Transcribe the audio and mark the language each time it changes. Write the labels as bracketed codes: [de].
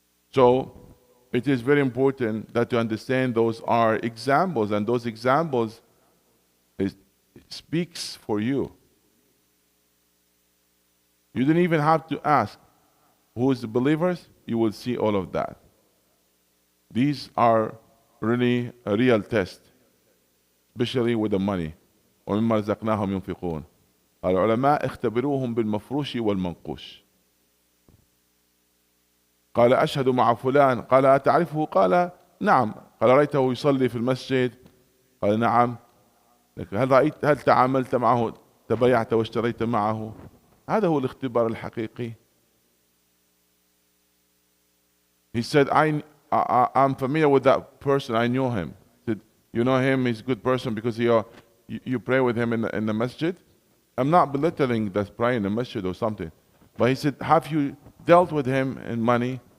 [en] So it is very important that to understand those are examples, and those examples speaks for you. You didn't even have to ask who is the believers, you will see all of that. These are really a real test, especially with the money. [ar] وَمِمَّا رَزَقْنَاهُمْ يُنْفِقُونَ. العلماء اختبروهم بالمفروش والمنقوش. قال أشهد مع فلان. قال أتعرفه؟ قال نعم. قال رأيته يصلي في المسجد؟ قال نعم. هل تعاملت معه، تبايعت واشتريت معه؟ هذا هو الاختبار الحقيقي. [en] He said, I'm familiar with that person. I knew him. He said, you know him, he's a good person because you pray with him in the masjid. I'm not belittling that prayer in the masjid or something. But he said, have you dealt with him in money?